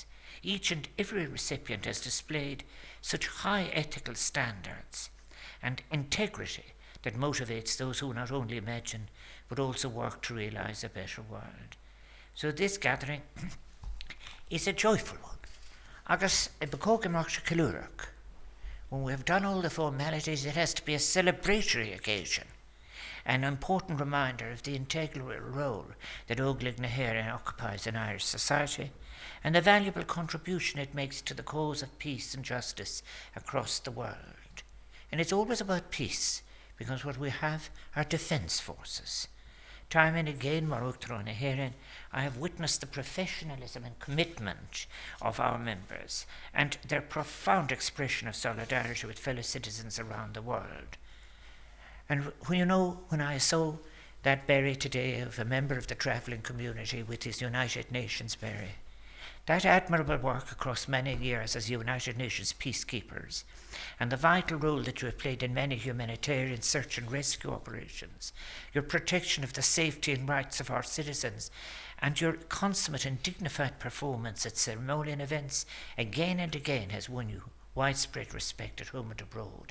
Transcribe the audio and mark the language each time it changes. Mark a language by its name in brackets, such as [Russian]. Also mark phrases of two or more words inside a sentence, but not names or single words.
[English] Each and every recipient has displayed such high ethical standards and integrity that motivates those who not only imagine but also work to realise a better world. So this gathering is a joyful one. Agus when we have done all the formalities, it has to be a celebratory occasion, an important reminder of the integral role that Óglaigh na hÉireann occupies in Irish society and the valuable contribution it makes to the cause of peace and justice across the world. And it's always about peace, because what we have are defence forces. Time and again, [Irish] Uachtaráin na hÉireann, [English] I have witnessed the professionalism and commitment of our members and their profound expression of solidarity with fellow citizens around the world. And when I saw that berry today of a member of the travelling community with his United Nations berry, that admirable work across many years as United Nations peacekeepers, and the vital role that you have played in many humanitarian search and rescue operations, your protection of the safety and rights of our citizens, and your consummate and dignified performance at ceremonial events again and again has won you widespread respect at home and abroad.